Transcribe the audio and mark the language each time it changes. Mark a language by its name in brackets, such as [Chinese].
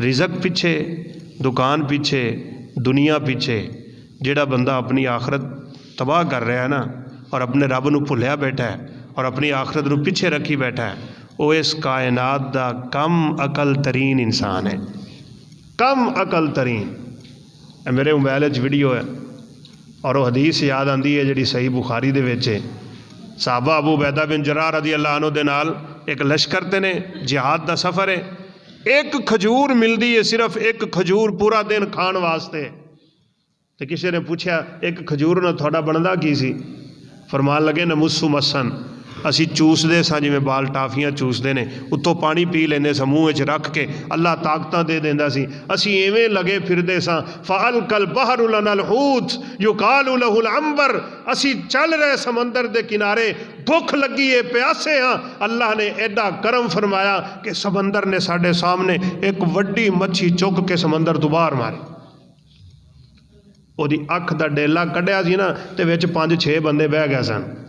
[Punjabi] رزق پیچھے، دکان پیچھے، دنیا پیچھے جڑا بندہ اپنی آخرت تباہ کر رہا ہے نا اور اپنے رب نو بھلیا بیٹھا ہے اور اپنی آخرت نو پیچھے رکھی بیٹھا ہے، وہ اس کائنات دا کم عقل ترین انسان ہے. کم عقل ترین. میرے موبائل ویڈیو ہے اور وہ حدیث یاد آتی ہے جڑی صحیح بخاری دے وچ ہے. صحابہ ابو عبیدہ بن جراح رضی اللہ عنہ دے نال ایک لشکر تے نے، جہاد دا سفر ہے. ایک کھجور ملتی ہے، صرف ایک کھجور پورا دن کھان واسطے. تو کسی نے پوچھا ایک کھجور نہ تھوڑا بندا کی سی؟ فرمان لگے نمسو مسن، اسی چوسدے ساں جویں بال ٹافیاں چوسدے نے، اتوں پانی پی لیندے ساں منہ وچ رکھ کے، اللہ طاقتاں دے دیندا سی. اسی ایویں لگے پھردے ساں. [Arabic] فَأَلْقَى الْبَحْرُ لَنَا الْحُوتُ يُقَالُ لَهُ الْعَنبَرُ، [Punjabi] اسی چل رہے سمندر دے کنارے، بھوک لگی ہے، پیاسے ہاں. اللہ نے ایڈا کرم فرمایا کہ سمندر نے ساڈے سامنے ایک وڈی مچھی چک کے سمندر تو باہر ماری. وہ دی اکھ دا ڈیلا کڈیا سی نا تے وچ 5-6 بندے بہ گئے سن.